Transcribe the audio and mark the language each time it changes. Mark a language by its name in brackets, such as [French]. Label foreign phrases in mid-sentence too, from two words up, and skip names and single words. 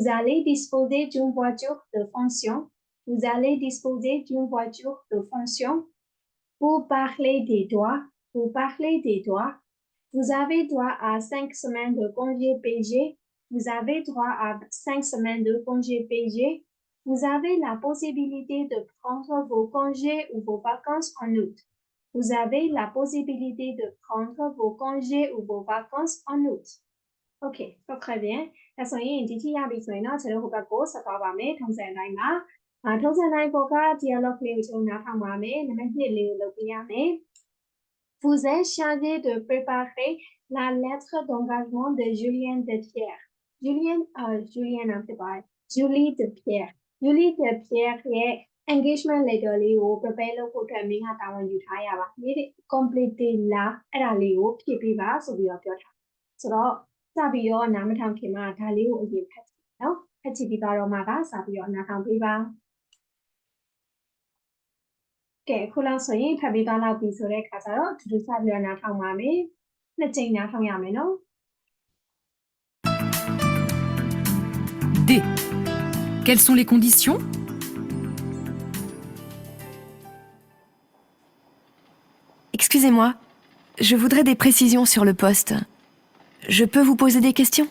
[French] allez disposer d'une voiture de fonction vous allez disposer d'une voiture de fonction pour parler des droits pour parler des droits vous avez droit à 5 semaines de congés payés vous avez droit à 5 semaines de congés payés vous avez la possibilité de prendre vos congés ou vos vacances en août vous avez la possibilité de prendre vos congés ou vos vacances en août. Ok, très bien. [Burmese] ဒါဆိုရင်ဒီထိရပြီဆိုရင်တော့ကျွန်တော်ဟိုဘက်ကိုဆက်သွားပါမယ်ထုံးစံတိုင်းမှာထုံးစံတိုင်းပေါ်က dialogue လေးကိုကျွန်တော်နားထောင်ပါမယ်နံပါတ်1လေးကိုလုပ်ပြရမယ် [French] Vous êtes chargé de préparer la lettre d'engagement de Julien de Pierre. [Burmese] Julie de Pierre. Julie de Pierre ရဲ့ [English] engagement letter [Burmese] လေးကို prepare လုပ်ဖို့အတွက်မင်းကတာဝန်ယူထားရပါမင်း complete လားအဲ့ဒါလေးကိုဖြည့်ပေးပါဆိုပြီးတော့ပြောထားဆိုတော့စပြီးတော့နားမထောင်ခင်မှာဒါလေးကိုအရင်ဖတ်ကြည့်နော်ဖတ်ကြည့်ပြီးတော့မှကစပြီးတော့နားထောင်ပေးပါကဲအခုလောက်ဆိုရင်ဖတ်ပြီးသွားလောက်ပြီဆိုတဲ့အခါကျတော့အတူတူစပြီးတော့နားထောင်ပါမယ်နှစ်ကြိမ်နားထောင်ရမယ်နော် D. [French] Quelles sont les conditions? Excusez-moi, je voudrais des précisions sur le poste. Je peux vous poser des questions?